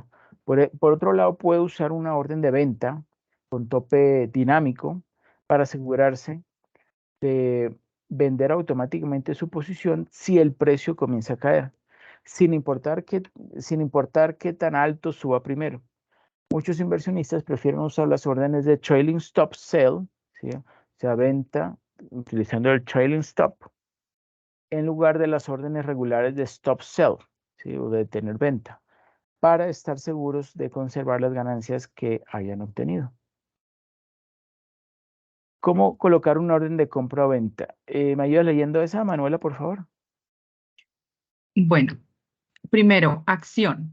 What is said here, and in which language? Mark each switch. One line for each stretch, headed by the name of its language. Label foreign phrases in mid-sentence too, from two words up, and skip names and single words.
Spanish: Por otro lado, puede usar una orden de venta con tope dinámico para asegurarse de vender automáticamente su posición si el precio comienza a caer, sin importar qué tan alto suba primero. Muchos inversionistas prefieren usar las órdenes de
English: trailing stop sell,
Spanish: ¿sí? O sea, venta utilizando el
English: trailing stop,
Spanish: en lugar de las órdenes regulares de
English: stop sell,
Spanish: ¿sí? O de tener venta, para estar seguros de conservar las ganancias que hayan obtenido. ¿Cómo colocar una orden de compra o venta? ¿Me ayudas leyendo esa, Manuela, por favor? Bueno, primero, acción.